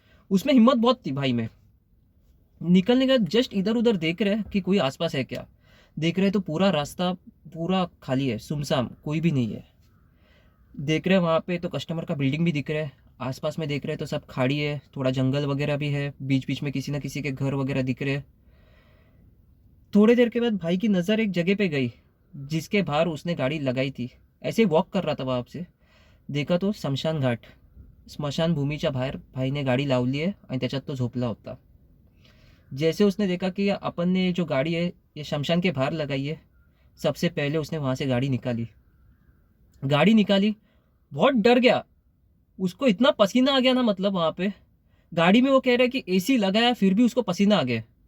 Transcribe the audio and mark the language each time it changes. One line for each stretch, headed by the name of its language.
Hindi: उसमें हिम्मत बहुत थी भाई में। निकलने का जस्ट इधर उधर देख रहे कि कोई आसपास है क्या, देख रहे तो पूरा रास्ता पूरा खाली है, सुमसाम, कोई भी नहीं है। देख रहे वहाँ पे तो कस्टमर का बिल्डिंग भी दिख रहा है, आसपास में देख रहे तो सब खाड़ी है, थोड़ा जंगल वगैरह भी है, बीच बीच में किसी ना किसी के घर वगैरह दिख रहे हैं। थोड़ी देर के बाद भाई की नज़र एक जगह पे गई जिसके बाहर उसने गाड़ी लगाई थी। ऐसे ही वॉक कर रहा था वहाँ से, देखा तो शमशान घाट,
Marathi: स्मशान भूमीच्या बाहेर भाईने गाडी लावली आहे आणि त्याच्यात तो झोपला होता।
Hindi: जैसे उसने देखा कि अपन ने जो गाड़ी है ये शमशान के बाहर लगाई है, सबसे पहले उसने वहाँ से गाड़ी निकाली। गाड़ी निकाली, बहुत डर गया, उसको इतना पसीना आ गया ना, मतलब वहाँ पे गाड़ी में वो कह रहा है कि एसी लगाया फिर भी उसको पसीना आ गया।